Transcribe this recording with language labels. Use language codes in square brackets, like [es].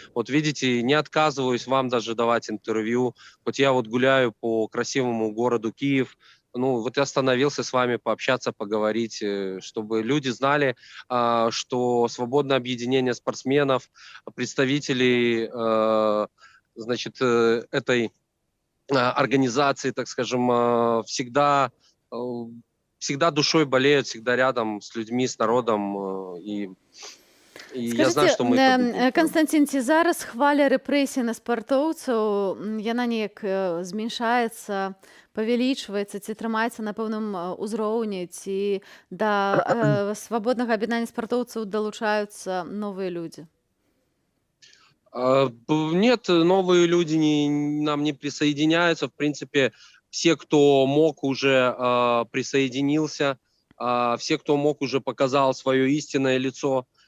[ru] Вот видите, не отказываюсь вам даже давать интервью. Вот я вот гуляю по красивому городу Киев, вот я остановился с вами пообщаться, поговорить, чтобы люди знали, что свободное объединение спортсменов, представителей, значит, этой организации, так скажем, всегда душой болеют, всегда рядом с людьми, с народом, и я знаю, что мы это будем. [be] Канстанцін, ці зараз хваля рэпрэсій на спартоўцаў, яна неяк змяншаецца, павялічваецца, ці трымаецца на пэўным узроўні, ці да свабоднага аб'яднання спартоўцаў далучаюцца новыя людзі? [ru] Нет, новые люди нам не присоединяются. В принципе, все, кто мог, уже присоединился, все, кто мог, уже показал свое истинное лицо.